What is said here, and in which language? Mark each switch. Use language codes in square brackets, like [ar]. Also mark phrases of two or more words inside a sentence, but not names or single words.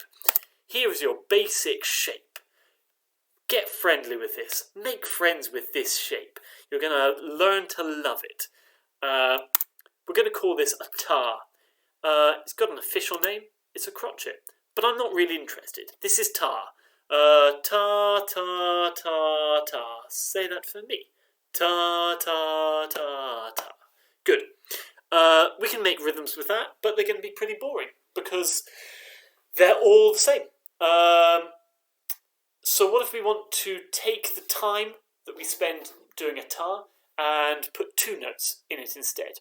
[en] Here is your basic shape. Get friendly with this. Make friends with this shape. You're going to learn to love it. We're going to call this a tar. It's got an official name. It's a crotchet. But I'm not really interested. This is tar. Ta ta ta ta. Say that for me. Ta ta ta ta. Good. We can make rhythms with that, but they're going to be pretty boring because they're all the same. So what if we want to take the time that we spend doing a ta and put two notes in it instead?